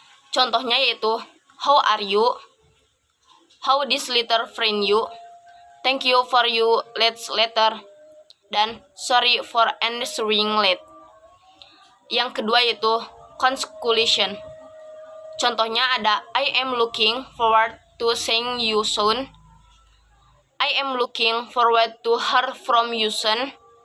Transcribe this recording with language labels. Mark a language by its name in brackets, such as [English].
[Indonesian] Contohnya yaitu [English] how are you? How this letter friend you? Thank you for your last letter. Dan sorry for answering late. [Indonesian] Yang kedua yaitu conclusion. Contohnya ada [English] I am looking forward to seeing you soon. I am looking forward to hear from you soon.